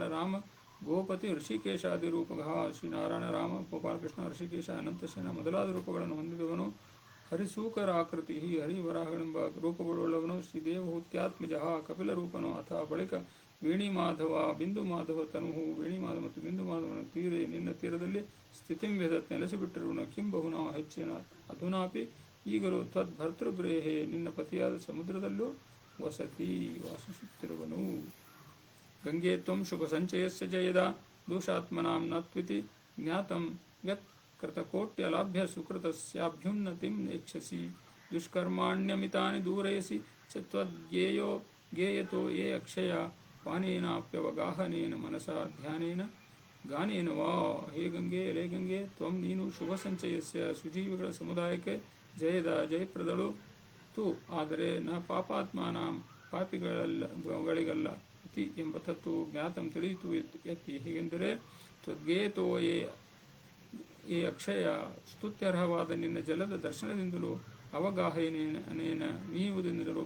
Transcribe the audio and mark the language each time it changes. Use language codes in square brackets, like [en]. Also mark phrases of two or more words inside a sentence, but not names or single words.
[sa] ರಾಮ ಗೋಪತಿ ಋಷಿಕೇಶಾದಿ ರೂಪಗಃ [kn] ಶ್ರೀನಾರಾಯಣ ರಾಮ ಗೋಪಾಲಕೃಷ್ಣ ಋಷಿಕೇಶ ಅನಂತಸೇನ ಮೊದಲಾದ ರೂಪಗಳನ್ನು ಹೊಂದಿದವನು ಹರಿಸೂಕರ ಆಕೃತಿ ಹರಿವರಾಹಗಳೆಂಬ ರೂಪಗಳುಳ್ಳವನು ಶ್ರೀದೇವಹೂತ್ಯಾತ್ಮಜಃ ಕಪಿಲ ರೂಪನು ಅಥವಾ ಬಳಿಕ ವೇಣಿ ಮಾಧವ ಬಿಂದು ಮಾಧವ ತನುಹು ವೇಣಿ ಮಾಧವ ಮತ್ತು ಬಿಂದು ಮಾಧವನ ತೀರೆ ನಿನ್ನ ತೀರದಲ್ಲಿ [sa] ಸ್ಥಿತಿಂ ವೇದತ್ [kn] ನೆಲೆಸಿಬಿಟ್ಟಿರುವನು [sa] ಕಿಂ ಬಹುನಾ [kn] ಹೆಚ್ಚಿನ ಅಧುನಾಪಿ ಈಗಲೂ ತದ್ಭರ್ತೃಗೃಹೇ ನಿನ್ನ ಪತಿಯಾದ ಸಮುದ್ರದಲ್ಲೂ ವಸತಿ ವಾಸಿಸುತ್ತಿರುವನು. [sa] ಗಂಗೆ ತ್ವಂ ಶುಭ ಸಂಚಯಸ್ಯ ಜಯದ ದೋಷಾತ್ಮನಾಂ ನ ಜ್ಞಾತಂ ಯತ್ ಕೃತಕೋಟ್ಯಲಾಭ್ಯ ಸುಕೃತಸ್ಯಾಭ್ಯುನ್ನತಿಂ ನೆಚ್ಛಸಿ ದುಷ್ಕರ್ಮಾಣ್ಯಮಿತಾನಿ ದೂರಯಸಿ ಚ ತ್ವದ್ಗೇಯತೋ ಯೇ ಅಕ್ಷಯ ಪಾನೇನಾಪ್ಯವಗಾಹನೇನ ಮನಸಾ ಧ್ಯಾನೇನ ಗಾನೇನ ವಾ. [kn] ಹೇ ಗಂಗೆ ಎಲೆ ಗಂಗೆ, ತ್ವಂ ನೀನು [sa] ಶುಭ ಸಂಚಯಸ್ಯ [kn] ಸುಜೀವಿಗಳ ಸಮುದಾಯಕ್ಕೆ ಜಯದ ಜಯಪ್ರದಳು ತು ಆದರೆ [sa] ನ ಪಾಪಾತ್ಮಾನಾಂ [kn] ಪಾಪಿಗಳಿಗಲ್ಲ ಇತಿ ಎಂಬ ತತ್ವವು ಜ್ಞಾತಂ ತಿಳಿಯಿತು ಎತ್ತಿ. ಹೀಗೆಂದರೆ [sa] ತ್ವದ್ಗೇತೋ ಏ ಅಕ್ಷಯ [kn] ಸ್ತುತ್ಯರ್ಹವಾದ ನಿನ್ನ ಜಲದ ದರ್ಶನದಿಂದಲೂ ಅವಗಾಹನೇನ ಮೀಯುವುದರಿಂದಲೂ